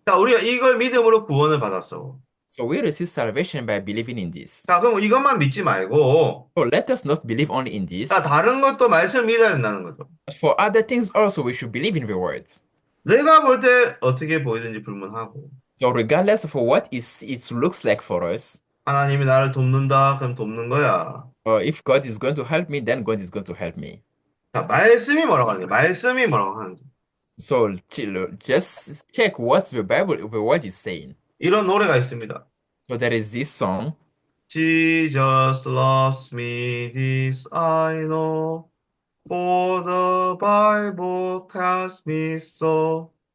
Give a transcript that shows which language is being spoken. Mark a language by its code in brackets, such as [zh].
[ko] 자, 우리가 이걸 믿음으로 구원을 받았어. [en] So we receive salvation by believing in this. [ko] 자, 그럼 이것만 믿지 말고, [en] So let us not believe only in this. [ko] 자, 다른 것도 말씀을 믿어야 된다는 거죠. [en] For other things also, we should believe in the words. [ko] 내가 볼 때 어떻게 보이든지 불문하고, [en] So regardless of what it looks like for us, [ko] 하나님이 나를 돕는다, 그럼 돕는 거야. [en] or if God is going to help me, then God is going to help me. [ko] 자, 말씀이 뭐라고 하는 거야? 말씀이 뭐라고 하는 거야? [en] So just check what the Bible, the word is saying. [ko] 이런 노래가 있습니다. [en] So there is this song. Jesus loves me, this I know, for the Bible tells me so.